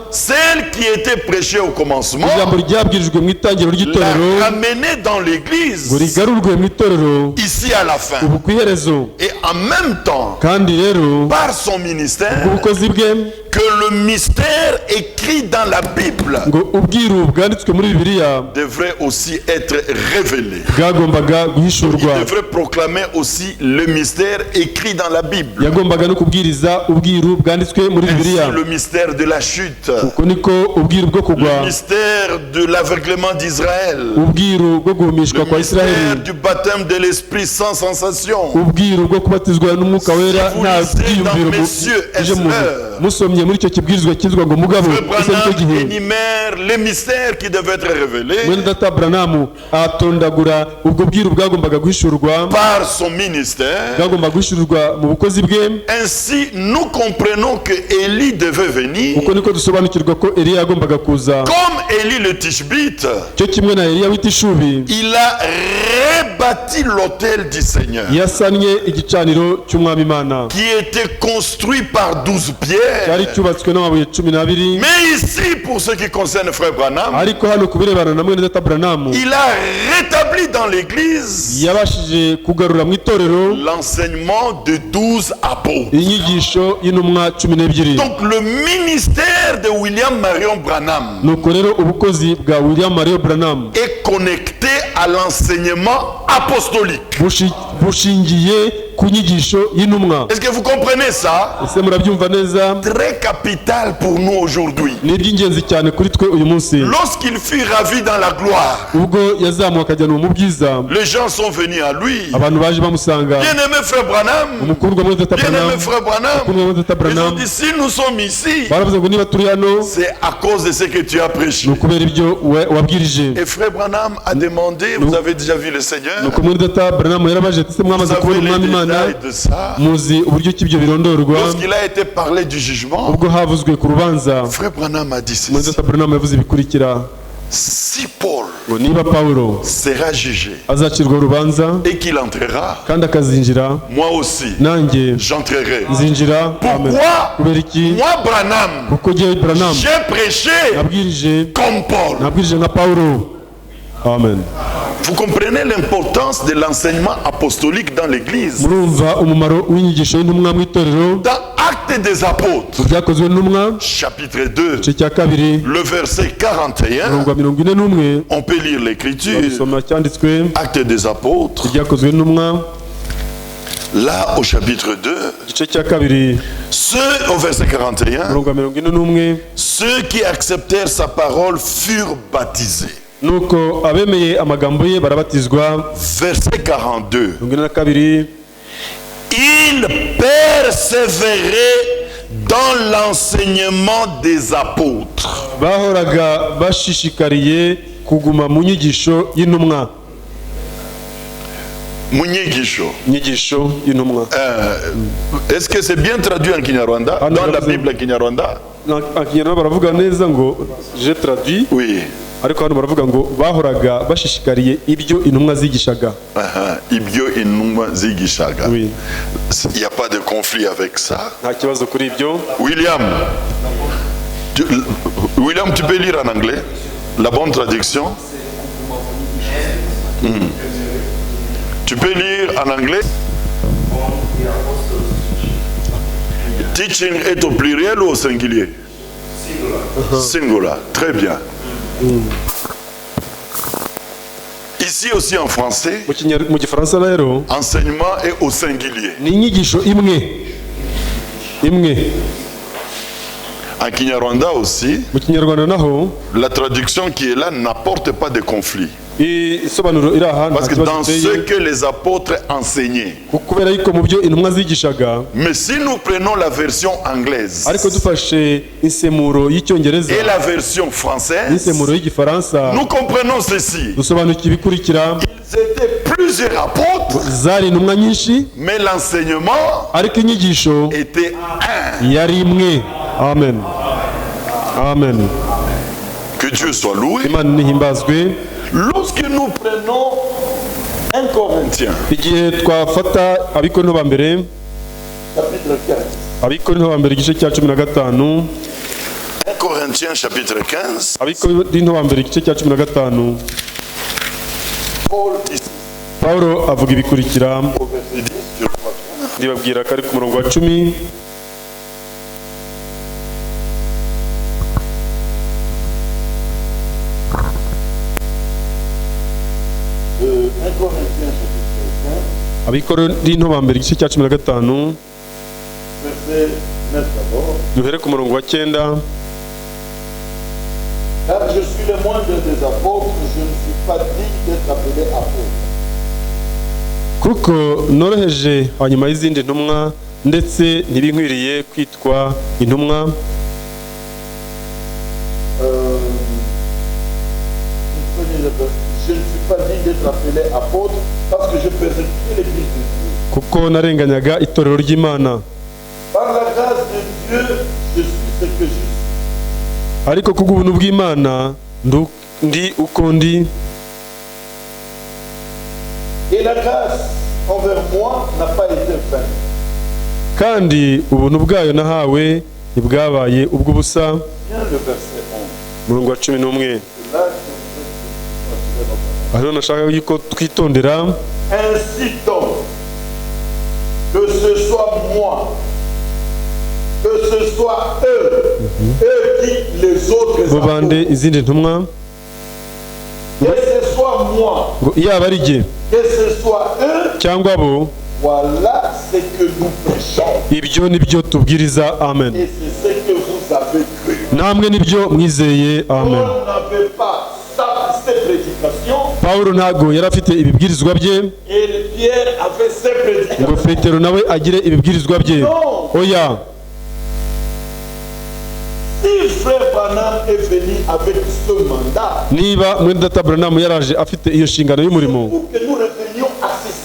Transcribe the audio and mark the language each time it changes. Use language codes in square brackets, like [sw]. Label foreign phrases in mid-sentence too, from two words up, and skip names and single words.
[fr] celle qui était prêchée au commencement, [rw] ijambo ryabwirijwe mu itangiriro ry'itorero [fr] la ramener dans l'église [rw] ngo rigarurwe mu itorero [fr] ici à la fin. [rw] ubu ku iherezo. [fr] Et en même temps, [rw] Kandi rero [fr] par son ministère, [rw] ubukozi bwe [fr] que le mystère écrit dans la Bible [rw] ngo ubwiru bwanditswe muri Bibiliya [fr] devrait aussi être révélé. [rw] bwagombaga [fr] Il [rw] guhishurwa, [fr] devrait proclamer aussi le mystère écrit dans la Bible. [rw] yagombaga no kubwiriza ubwiru bwanditswe muri Bibiliya. [fr] Ainsi, le mystère de la chute, [rw] Uko niko ubwiru bwo kugwa, [fr] le mystère de l'aveuglement d'Israël, [rw] ubwiru bwo guhumishwa [fr] le [rw] kwa [fr] mystère [rw] Isiraheli, [fr] du baptême de l'Esprit sans sensation. [rw] ubwiru bwo kubatizwa n'umwuka wera nta byiyumviro uje mu musomye muri icyo kibwirizwa cyitwa ngo mugabo. [fr] Frère [rw] Ese nicyo [fr] Branham [rw] gihe [fr] énumère les mystères qui devaient être révélés [rw] mwene data Branham atondagura ubwo bwiru bwagombaga guhishurwa, [fr] par son ministère. [rw] bwagombaga guhishurwa mu bukozi bwe. [fr] Ainsi, nous comprenons que Élie devait venir [rw] Uko niko dusobanukirwa ko Eliya yagombaga kuza, [fr] comme Élie le Tishbite. [rw] cyo kimwe na Eliya w'itishubi [fr] Il a rebâti l'autel du Seigneur [rw] yasannye igicaniro cy'umwami Imana [fr] qui était construit par 12 pierres. [rw] cyari cyubatswe n'amabuye 12. [fr] Mais ici, pour ce qui concerne Frère Branham, [rw] Ariko hano ku birebana na mwene data Branham [fr] il a rétabli dans l'église [rw] yabashije kugarura mu itorero [fr] l'enseignement de 12 apôtres. [rw] inyigisho y'intumwa 12. [fr] Donc le ministère de William Marion Branham [rw] Nuko rero ubukozi bwa William Marion Branham [fr] est connecté à l'enseignement apostolique. [rw] bushingiye ku nyigisho y'intumwa. [fr] Est-ce que vous comprenez ça? [rw] Ese murabyumva neza? [fr] Très capital pour nous aujourd'hui. [rw] Ni iby'ingenzi cyane kuri twe uyu munsi. [fr] Lorsqu'il fut ravi dans la gloire, [rw] Ubwo yazamuka akajyanwa mu bwiza, [fr] les gens sont venus à lui. [rw] abantu baje bamusanga. [fr] Bien-aimé Frère Branham, [rw] Umukundwa mwene data [fr] bien-aimé Branham, Frère Branham, [rw] umukundwa mwene data [fr] ils ont [rw] Branham, [fr] dit si nous sommes ici, [rw] baravuze ngo niba turi hano [fr] c'est à cause de ce que tu as prêché. [rw] ni ukubera ibyo wabwirije. [fr] Et Frère Branham a demandé, vous avez déjà vu le Seigneur, [rw] Nuko mwene data Branham yarabaje ati se [fr] vous [rw] mwamaze [fr] avez [rw] kubona [fr] les [rw] umwami Imana, [fr] détails de ça. [rw] muzi uburyo ki ibyo birondorwa. [fr] Lorsqu'il a été parlé du jugement, [rw] Ubwo havuzwe ku rubanza, [fr] Frère Branham a dit [rw] mwene [fr] ceci. [rw] data Branham yavuze ibikurikira [fr] Si Paul [rw] ngo niba Pawulo [fr] sera jugé [rw] azacirwa urubanza [fr] et qu'il entrera, [rw] kandi akazinjira, [fr] moi aussi, [rw] nanjye [fr] j'entrerai. [rw] nzinjira. Amen. [fr] Pourquoi [rw] Kubera iki? [fr] moi, Branham, [rw] Kuko jyewe Branham [fr] j'ai prêché [rw] nabwirije [fr] comme Paul. [rw] nabwirije nka Pawulo. [fr] Amen. Vous comprenez l'importance de l'enseignement apostolique dans l'église. [rw] Murumva umumaro w'inyigisho y'intumwa mu itorero. [fr] Dans Actes des Apôtres, [rw] Byakozwe n'intumwa [fr] chapitre 2, [rw] igice cya kabiri [fr] le verset 41, [rw] umurongo wa 41, [fr] on peut lire l'écriture. [rw] babisoma cyanditswe [fr] Actes des Apôtres, [rw] Byakozwe n'intumwa [fr] là au chapitre 2, [rw] igice cya kabiri [fr] ceux, au verset 41, [rw] umurongo wa 41, [fr] ceux qui acceptèrent sa parole furent baptisés. [rw] nuko abemeye amagambo ye barabatizwa. [fr] Verset 42, [rw] 42, [fr] ils persévéraient dans l'enseignement des apôtres. [rw] bahoraga bashishikariye kuguma mu nyigisho y'intumwa. Munyigisho. Inyigisho y'intumwa. [fr] Est-ce que c'est bien traduit en Kinyarwanda? Dans la Bible Kinyarwanda? [rw] Kinyarwanda baravuga neza ngo [fr] je traduit, Oui. [rw] ariko hano baravuga ngo bahoraga bashishikariye ibyo intumwa zigishaga. Ibyo intumwa zigishaga. [fr] Oui. Il n'y a pas de conflit avec ça. [rw] Nta kibazo kuri ibyo. [fr] William, William, tu peux lire en anglais la bonne traduction? Tu peux lire en anglais? Teaching est au pluriel ou au singulier? Singular. Très bien. Ici aussi en français, [rw] Mu Gifaransa rero [fr] enseignement est au singulier. [rw] ni inyigisho imwe. [fr] En Kinyarwanda aussi, [rw] Mu Kinyarwanda naho [fr] la traduction qui est là n'apporte pas de conflit. [rw] isobanuro iri aha [fr] Parce [rw] nta [fr] que [rw] kibazo [fr] dans ce [rw] giteye, [fr] que les apôtres enseignaient. [rw] kubera yuko mu byo intumwa zigishaga. [fr] Mais si nous prenons la version anglaise [rw] Ariko dufashe insemuro y'icyongereza [fr] et la version française, [rw] n'insemuro y'igifaransa, [fr] nous comprenons ceci. [rw] dusobanukiwe ibikurikira. [fr] Ils étaient plusieurs apôtres, [rw] Zari intumwa nyinshi, [fr] mais l'enseignement [rw] ariko inyigisho [fr] était un. [rw] yari imwe. [fr] Amen. Amen. Que Dieu soit loué. [rw] Imana nihimbazwe. [fr] Lorsque nous prenons 1 Corinthiens, [rw] Igihe twafata Abikorinto ba mbere [fr] chapitre chapitre 15. [rw] Abikorinto wa mbere igice cya 15. [fr] 1 Corinthiens chapitre 15. [rw] Abikorinto wa mbere igice cya 15. [fr] Paul dit [rw] Paulo avuga ibikurikira, [fr] au verset 10, je crois bien. [rw] ndibabwira ko ari ku murongo wa 10. [fr] De 1 Corinthiens chapitre [rw] Abikorinto wa mbere igice cya 15, [fr] 15, verset 9 d'abord. [rw] duhere ku murongo wa 9. [fr] Car je suis le moindre des apôtres, je ne suis pas digne d'être appelé apôtre. [rw] Kuko noroheje hanyuma y'izindi ntumwa, ndetse ntibinkwiriye kwitwa intumwa. [fr] Je ne suis pas digne d'être appelé apôtre parce que je persécutais l'église de Dieu. [rw] Kuko narenganyaga itorero ry'Imana. [fr] Par la grâce de Dieu, je suis ce que je suis. [rw] Ariko kubw'ubuntu bw'Imana ndi uko ndi. [fr] Et la grâce envers moi n'a pas été vaine. [rw] Kandi ubuntu bwayo nahawe ntibwabaye ubw'ubusa. [fr] Bien le verset 11. [rw] Murongo wa 11. [fr] C'est là que vous êtes. [rw] Hariho nashaka yuko twitondera. [fr] Ainsi donc, que ce soit moi, que ce soit eux, eux qui les autres [rw] Bobande [fr] apôtres, [rw] izindi ntumwa, [fr] que ce soit moi, [rw] ngo yaba ari jye [fr] que ce soit eux, [rw] cyangwa bo, [fr] voilà ce que nous prêchons. [rw] ibyo nibyo tubwiriza. [fr] Amen. Et c'est ce que vous avez cru. [rw] Namwe nibyo mwizeye. [fr] Amen. On n'avait pas ces prédications [rw] Paulo ntago yari afite ibibwirizwa bye [fr] et Pierre avait ses [rw] ngo [fr] prédications. [rw] Petero nawe agire ibibwirizwa bye. Oya, [fr] Si frère Branham est venu avec ce mandat, [rw] niba mwene data Branham yaraje afite iyo nshingano y'umurimo, [fr] pour que nous revenions à ceci.